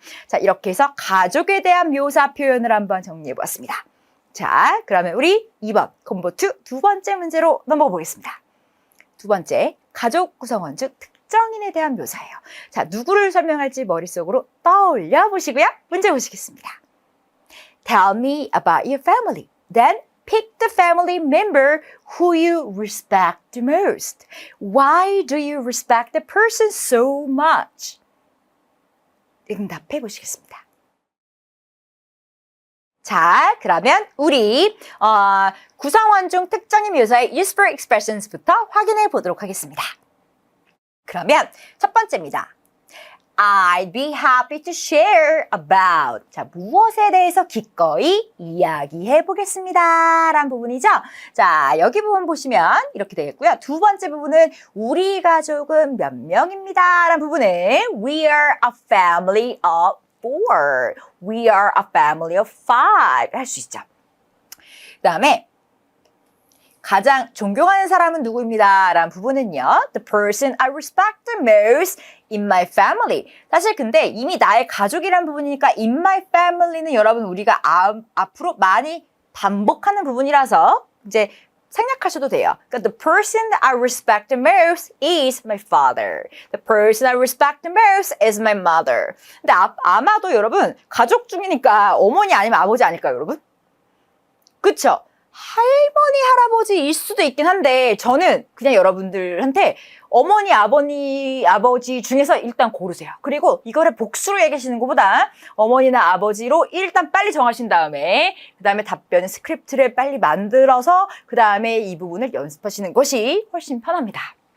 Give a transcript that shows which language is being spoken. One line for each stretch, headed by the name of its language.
Korean: 자, 이렇게 해서 가족에 대한 묘사 표현을 한번 정리해 보았습니다. 자, 그러면 우리 2번 콤보2 두 번째 문제로 넘어가 보겠습니다. 두 번째, 가족 구성원 중 특정인에 대한 묘사예요. 자, 누구를 설명할지 머릿속으로 떠올려 보시고요. 문제 보시겠습니다.
English: Tell me about your family. Then pick the family member who you respect the most. Why do you respect the person so much?
Korean: 응답해 보시겠습니다. 자, 그러면 우리 구성원 중 특정인 묘사의 useful expressions 부터 확인해 보도록 하겠습니다. 그러면 첫 번째입니다.
English: I'd be happy to share about.
Korean: 자, 무엇에 대해서 기꺼이 이야기해 보겠습니다. 라는 부분이죠. 자, 여기 부분 보시면 이렇게 되겠고요. 두 번째 부분은 우리 가족은 몇 명입니다.
English: 라는 부분은 We are a family of 4. We are a family of 5. 할 수 있죠. 그 다음에
Korean: 가장 존경하는 사람은 누구입니다. 라는 부분은요.
English: The person I respect the most in my family.
Korean: 사실 근데 이미 나의 가족이라는 부분이니까 in my family 는 여러분 우리가 앞으로 많이 반복하는 부분이라서 이제 생략하셔도 돼요.
English: 그러니까 the person I respect the most is my father. The person I respect the most is my mother.
Korean: 근데 아마도 여러분 가족 중이니까 어머니 아니면 아버지 아닐까요, 여러분? 그쵸? 할머니, 할아버지일 수도 있긴 한데 저는 그냥 여러분들한테 어머니, 아버지 중에서 일단 고르세요. 그리고 이거를 복수로 얘기하시는 것보다 어머니나 아버지로 일단 빨리 정하신 다음에 그 다음에 답변 스크립트를 빨리 만들어서 그 다음에 이 부분을 연습하시는 것이 훨씬 편합니다.